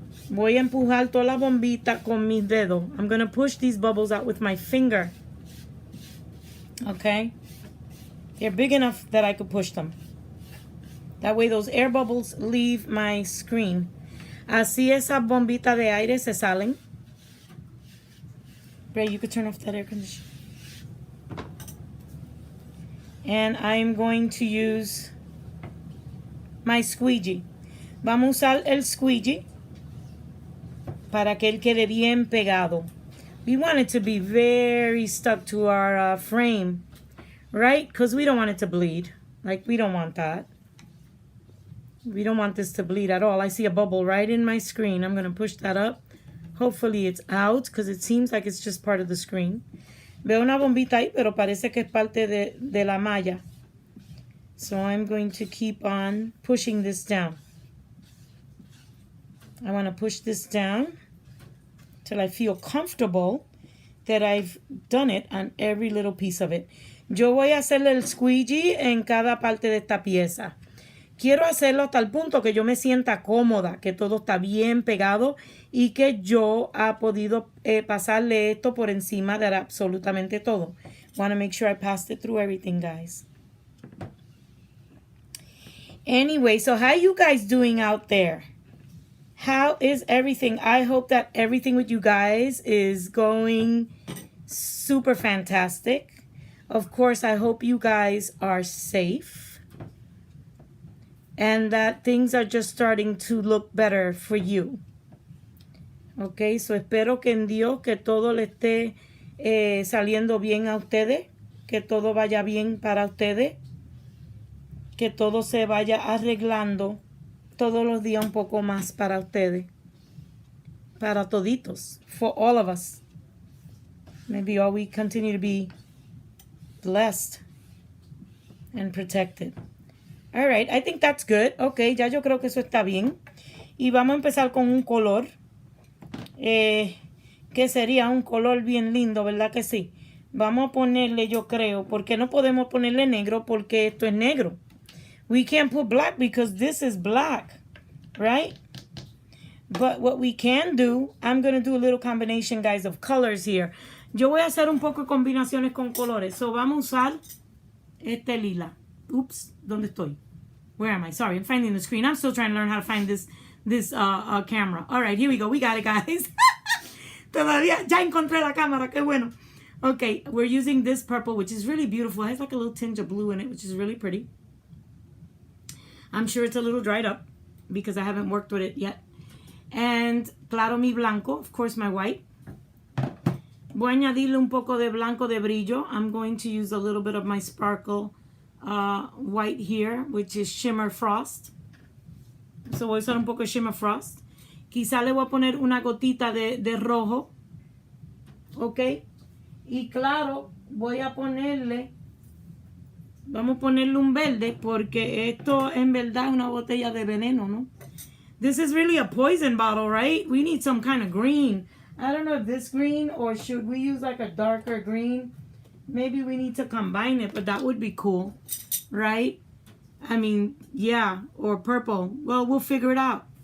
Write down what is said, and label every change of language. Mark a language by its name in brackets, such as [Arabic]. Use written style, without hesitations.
[Spanish] Voy a empujar toda la bombita con mis dedos. [English] I'm going to push these bubbles out with my finger. Okay? They're big enough that I could push them. That way those air bubbles leave my screen. [Spanish] Así esas bombitas de aire se salen. [English] Ray, you could turn off that air conditioner. And I'm going to use my squeegee. [Spanish] Vamos a usar el squeegee para que él quede bien pegado. [English] We want it to be very stuck to our frame, right? Because we don't want it to bleed. Like, we don't want that. We don't want this to bleed at all. I see a bubble right in my screen. I'm going to push that up. Hopefully it's out because it seems like it's just part of the screen. [Spanish] Veo una bombita ahí, pero parece que es parte de la malla. [English] So I'm going to keep on pushing this down. I want to push this down till I feel comfortable that I've done it on every little piece of it. [Spanish] Yo voy a hacerle el squeegee en cada parte de esta pieza. Quiero hacerlo hasta el punto que yo me sienta cómoda, que todo está bien pegado y que yo ha podido pasarle esto por encima de absolutamente todo. [English] Want to make sure I passed it through everything, guys. Anyway, so how you guys doing out there? How is everything? I hope that everything with you guys is going super fantastic. Of course, I hope you guys are safe. And that things are just starting to look better for you. Okay, so [Spanish] espero que en Dios que todo le esté saliendo bien a ustedes, que todo vaya bien para ustedes, que todo se vaya arreglando todos los días un poco más para ustedes, para toditos, [English] for all of us. Maybe all we continue to be blessed and protected. All right, I think that's good. [Spanish] Okay, ya yo creo que eso está bien. Y vamos a empezar con un color. Que sería un color bien lindo, ¿verdad que sí? Vamos a ponerle, yo creo, porque no podemos ponerle negro porque esto es negro. [English] We can't put black because this is black, right? But what we can do, I'm going to do a little combination, guys, of colors here. [Spanish] Yo voy a hacer un poco de combinaciones con colores. So vamos a usar este lila. Oops, ¿dónde estoy? [English] Where am I? Sorry, I'm finding the screen. I'm still trying to learn how to find this camera. All right, here we go. We got it, guys. [Spanish] Todavía ya encontré la cámara. Qué bueno. [English] Okay, we're using this purple, which is really beautiful. It has like a little tinge of blue in it, which is really pretty. I'm sure it's a little dried up because I haven't worked with it yet. And [Spanish] claro mi blanco, [English] of course my white. [Spanish] Voy a añadirle un poco de blanco de brillo. [English] I'm going to use a little bit of my sparkle white here, which is Shimmer Frost. [Spanish] So voy a usar un poco de Shimmer Frost. Quizá le voy a poner una gotita de rojo. Ok. Y claro, voy a ponerle, vamos a ponerle un verde porque esto en verdad es una botella de veneno, ¿no? [English] This is really a poison bottle, right? We need some kind of green. I don't know if this green or should we use like a darker green. Maybe we need to combine it, but that would be cool, right? I mean, yeah, or purple. Well, we'll figure it out.